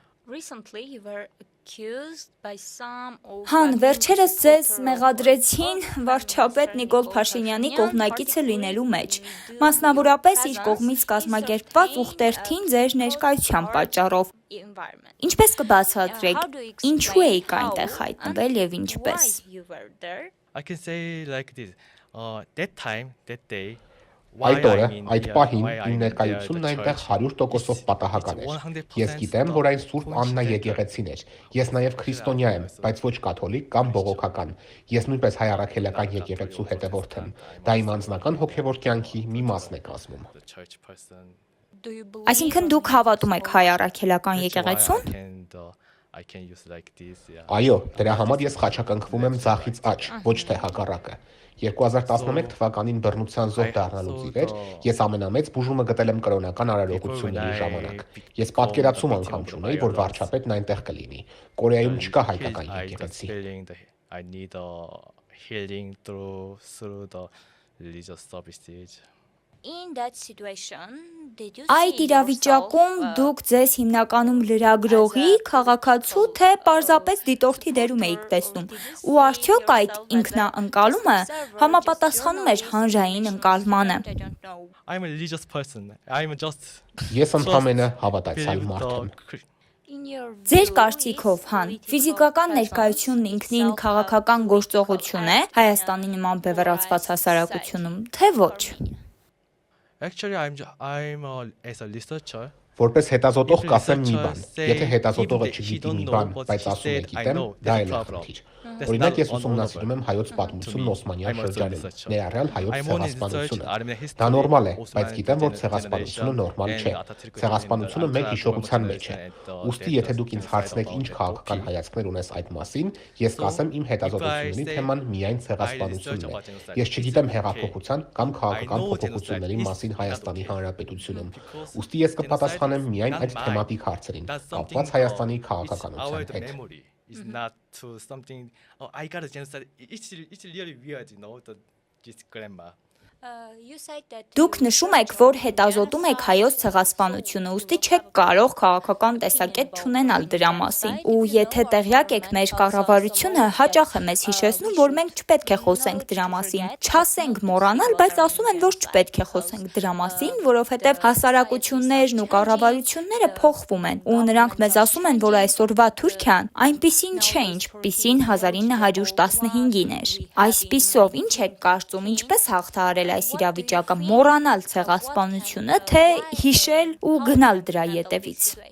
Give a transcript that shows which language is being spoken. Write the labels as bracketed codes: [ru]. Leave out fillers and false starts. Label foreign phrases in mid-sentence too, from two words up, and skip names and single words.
[hy] Հան, վերջերս ձեզ մեղադրեցին վարչապետ Նիկոլ Փաշինյանի կողմնակիցը լինելու մեջ, մասնավորապես իր կողմից կազմակերպված ուխտերթին ձեր ներկայության պատճառով։ Ինչպես կբացատրեք, ինչու էիք այնտեղ հայտնվել եւ ինչպես։ [en] I can say like this. That time, that day. [hy] Այդ օրը, այդ պահին իմ ներկայությունն այնտեղ 100%-ով պատահական էր։ Ես գիտեմ, որ այն Սուրբ Աննա եկեղեցին էր։ Ես նաև քրիստոնյա եմ, բայց ոչ կաթոլիկ կամ բողոքական։ Ես նույնպես հայ առաքելական եկեղեցու հետևորդ եմ։ Դա իմ անձնական հոգևոր կյանքի մի մասն է կազմում։ Այսինքն դուք հավատում եք հայ առաքելական եկեղեցուն։ Այո, դրա համար ես խաչակնքվում եմ ձախից աջ, ոչ թե հակառակը։ 2011 թվականին բռնության զոհ դառնալուց ի վեր ես ամենամեծ բուժումը գտել եմ կրոնական արարողությունների ժամանակ։ Ես պատկերացում անգամ չունեի, որ վարչապետն այնտեղ կլինի։ Կորեայում չկա հայկական եկեղեցի։ [en] I need healing through the religious services. [hy] Այդ իրավիճակում դուք ձեզ հիմնականում լրագրողի, քաղաքացու, թե պարզապես դիտորդի դերում էիք տեսնում, ու արդյոք այդ ինքնաընկալումը համապատասխանում էր հանրային ընկալմանը։ [en] I'm a religious person. I'm just [hy] Ես ընդհանրապես հավատացյալ մարդ եմ։ Ձեր կարծիքով, Հան, ֆիզիկական ներկայությունն ինքնին քաղաքական գործողություն է Հայաստանի նման բևեռացված հասարակությունում, թե ոչ։ [en] Actually, I'm as a researcher. [hy] Որպես հետազոտող կասեմ մի բան։ Եթե հետազոտողը չգիտի մի բան, բայց ասում է գիտեմ, դա էլ է խնդիր։ Օրինակ ես ուսումնասիրում եմ հայոց պատմությունն Օսմանյան շրջանում, ներառյալ հայոց ցեղասպանությունը։ Դա նորմալ է, բայց գիտեմ, որ ցեղասպանությունը նորմալ չէ։ Ցեղասպանությունը մեր հիշողության մեջ է։ Ուստի եթե դուք ինձ հարցնեք ինչ քաղաքական հայացքներ ունես այդ մասին, ես կասեմ իմ հետազոտությունների թեման միայն ցեղասպանությունն է։ Ես չգիտեմ հեղափոխության կամ քաղաքական փոփոխությունների մասին Հայաստանի Հանրապետությունում։ Ուստի ես կպատասխանեմ միայն այդ թեմատիկ հարցերին, կապված Հայաստանի քաղաքականության հետ։ [en] It's not to something. Oh, I got a genocide. It's really weird, this grammar. [hy] Դուք նշում եք, որ հետազոտում եք հայոց ցեղասպանությունը, ուստի չեք կարող քաղաքական տեսակետ չունենալ դրա մասին։ Ու եթե տեղյակ եք, մեր կառավարությունը հաճախ է մեզ հիշեցնում, որ մենք չպետք է խոսենք դրա մասին։ Չասենք մոռանալ, բայց ասում են, որ չպետք է խոսենք դրա մասին, որովհետև հասարակություններն ու կառավարությունները փոխվում են, ու նրանք մեզ ասում են, որ այսօրվա Թուրքիան այնպիսին չէ, ինչպիսին 1915-ին էր։ Այսպիսով, ինչ եք կարծում, ինչպես հաղթահարել այս իրավիճակը, մոռանալ ցեղասպանությունը, թե հիշել ու գնալ դրա ետևից։